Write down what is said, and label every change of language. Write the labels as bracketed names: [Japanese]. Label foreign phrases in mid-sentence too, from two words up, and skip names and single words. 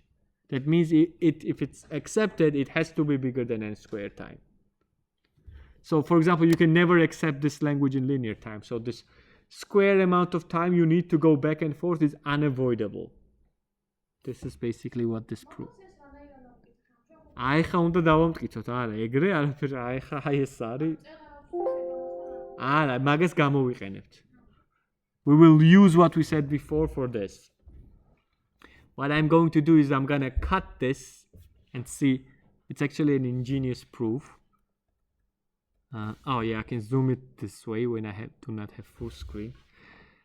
[English] That means if it's accepted, it has to be bigger than n squared time. So for example, you can never accept this language in linear time. So this square amount of time you need to go back and forth is unavoidable. This is basically what this proves. [Georgian] აიხა უნდა დავამტკიცოთ, არა, ეგრე არაფერ, აიხა აი ეს არის. არა, მაგას გამოვიყენებთ. [English] We will use what we said before for this. What I'm going to do is I'm going to cut this and see. It's actually an ingenious proof. I can zoom it this way when I do not have full screen.